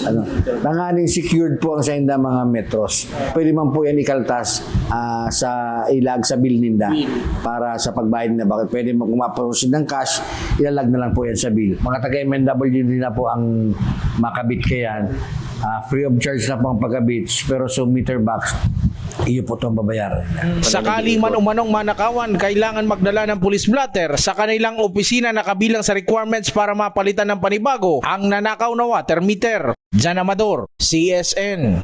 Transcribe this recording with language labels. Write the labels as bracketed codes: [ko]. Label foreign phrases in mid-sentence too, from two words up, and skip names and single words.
[bik] Nanganing secured po ang sa inda mga metros. Pwede man po yan ikaltas sa ilag sa bill ninda para sa pagbayad na bakit. Pwede mo kumaprosin ng cash, ilalag na lang po yan sa bill. Mga taga-MNWD na po ang makabit kayan. Free of charge na po ang pagkabit, pero so meter box, iyo po itong babayaran. [tl] Sakali man umanong manakawan, kailangan magdala ng [en] police blotter [tl] sa kanilang opisina na kabilang sa requirements para mapalitan ng panibago ang nanakaw na [en] water meter. [tl] Jan Amador, CSN.